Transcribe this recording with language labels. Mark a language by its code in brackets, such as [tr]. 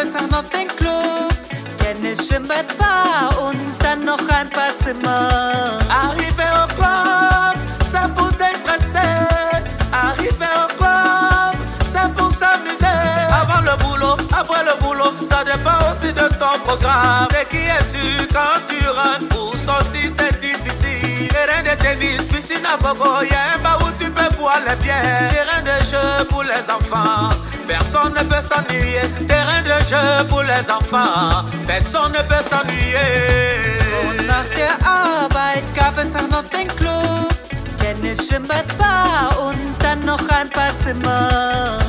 [de] Noch den Club, Tennis, Schwimmbad, Bar und dann noch ein paar Zimmer. [fr] Arriver au club, c'est pour déstresser. Arriver au club, c'est pour s'amuser. Avant le boulot, après le boulot, ça dépend aussi de ton programme. Ce qui est sûr, quand tu rentres pour sortir, c'est difficile. Terrain de tennis, piscine à gogo, y'a un bar où tu peux boire les bières. Terrain de jeu pour les enfants, personne ne peut s'ennuyer. Terrain de jeu pour les enfants, personne ne peut s'ennuyer. [de] Und nach der Arbeit gab es auch noch den Club, Tennis, Schwimmbad, Bar und dann noch ein paar Zimmer.